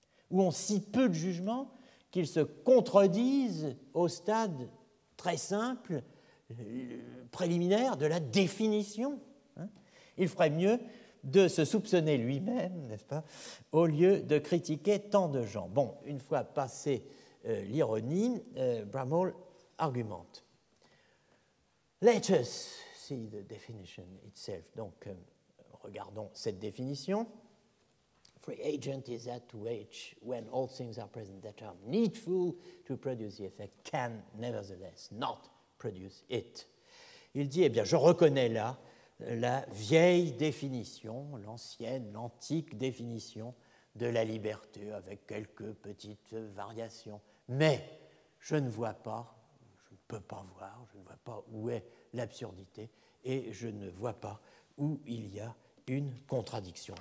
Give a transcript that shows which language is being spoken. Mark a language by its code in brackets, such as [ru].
[fr] Ou ont si peu de jugement qu'ils se contredisent au stade très simple, préliminaire de la définition? Il ferait mieux de se soupçonner lui-même, n'est-ce pas, au lieu de critiquer tant de gens. Bon, une fois passée l'ironie, Bramhall argumente. [en] Let us see the definition itself. [fr] Donc, regardons cette définition. [en] Free agent is that to which, when all things are present that are needful to produce the effect, can nevertheless not produce it. [fr] Il dit, eh bien, je reconnais là la vieille définition, l'ancienne, l'antique définition de la liberté avec quelques petites variations. Mais je ne vois pas, je ne peux pas voir, je ne vois pas où est l'absurdité et je ne vois pas où il y a une contradiction.